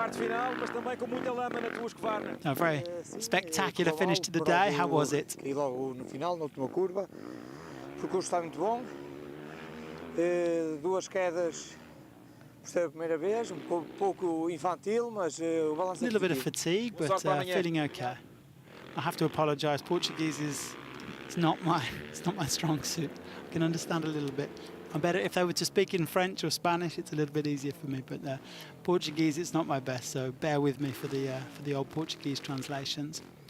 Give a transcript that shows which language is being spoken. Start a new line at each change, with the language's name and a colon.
English: A very spectacular finish to the day. How was it?
Portuguese: Caí logo no final, na última curva. O percurso está muito bom. Duas quedas por ser a primeira vez, pouco infantil, mas o balanço.
English: A little bit of fatigue, but feeling okay. I have to apologise. Portuguese is not my strong suit. I can understand a little bit. I'm better if they were to speak in French or Spanish. It's a little bit easier for me, but Portuguese, it's not my best. So bear with me for the old Portuguese translations.